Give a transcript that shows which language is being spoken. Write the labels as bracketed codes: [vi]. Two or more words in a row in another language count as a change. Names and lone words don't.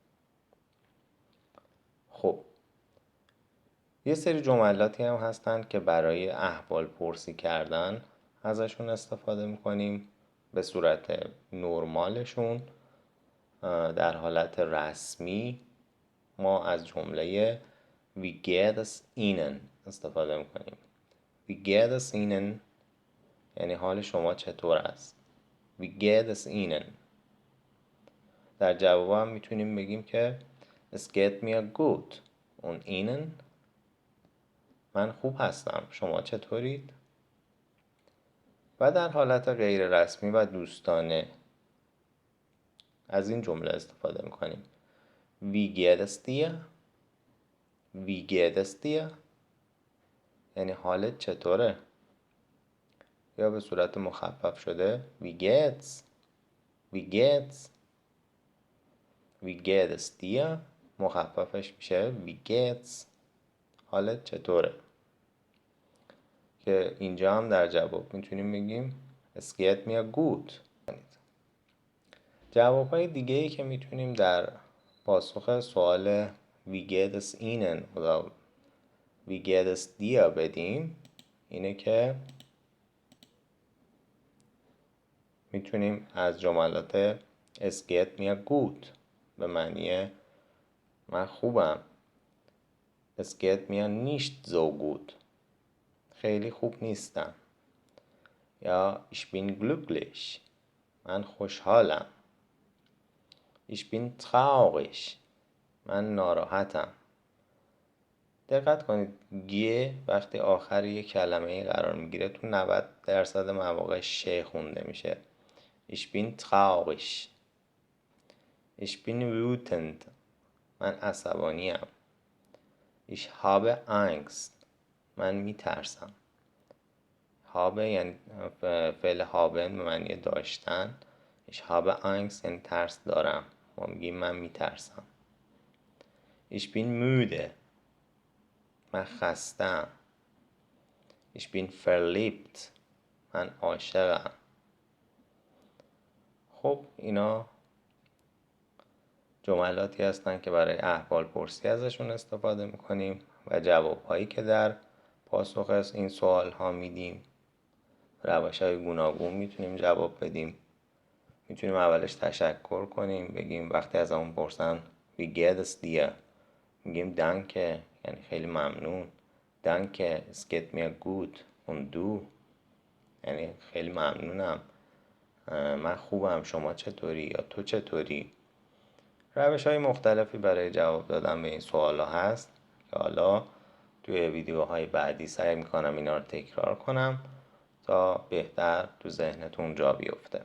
[fa] خب یه سری جملاتی هم هستن که برای احوال پرسی کردن ازشون استفاده میکنیم به صورت نرمالشون. در حالت رسمی ما از جمله [de] Wie geht es Ihnen [fa] استفاده میکنیم. [de] Wie geht es Ihnen [fa] یعنی حال شما چطور است. [de] Wie geht es Ihnen. [fa] در جواب هم میتونیم بگیم که [de] Es geht mir gut und Ihnen [fa] من خوب هستم شما چطورید. و در حالت غیر رسمی و دوستانه از این جمله استفاده میکنیم. [de] Wie geht es dir؟ Wie geht es dir؟ [fa] یعنی حالت چطوره؟ یا به صورت مخفف شده [de] Wie geht's؟ Wie geht's؟ Wie geht es dir؟ [fa] مخففش میشه [de] Wie geht's؟ [fa] حالت چطوره؟ که اینجا هم در جواب میتونیم بگیم [de] Es geht mir gut. [fa] جوابهای دیگه ای که میتونیم در پاسخ سوال [de] Wie geht es Ihnen [fa] یا [de] Wie geht es dir [fa] بدیم اینه که میتونیم از جملات [de] Es geht mir gut [fa] به معنی من خوبم. [de] Es geht mir nicht so gut [fa] خیلی خوب نیستم. یا [de] Ich bin glücklich [fa] من خوشحالم. [de] Ich bin traurig [fa] من ناراحتم. دقت کنید گیه وقتی آخر یک کلمه قرار میگیره تو 90% مواقع ش خونده میشه. [de] Ich bin traurig. Ich bin wütend [fa] من عصبانیم. [de] Ich habe Angst [fa] من میترسم. habe یعنی فعل haben به معنی داشتن. [de] Ich habe Angst [fa] یعنی ترس دارم. ما میگیم من میترسم. [de] Ich bin müde [fa] من خستم. [de] Ich bin verliebt [fa] من عاشقم. خب اینا جملاتی هستن که برای احوال پرسی ازشون استفاده میکنیم و جوابهایی که در پاسخ از این سوال ها میدیم روش‌های گوناگون میتونیم جواب بدیم. میتونیم اولش تشکر کنیم بگیم وقتی از همون پرسن [de] Wie geht es dir [fa] میگیم danke یعنی خیلی ممنون. [de] danke es geht mir gut und du [fa] یعنی خیلی ممنونم من خوبم، شما چطوری یا تو چطوری. روش های مختلفی برای جواب دادن به این سوال ها هست که حالا توی ویدیوهای بعدی سعی میکنم اینا رو تکرار کنم تا بهتر تو ذهنتون جا بیفته.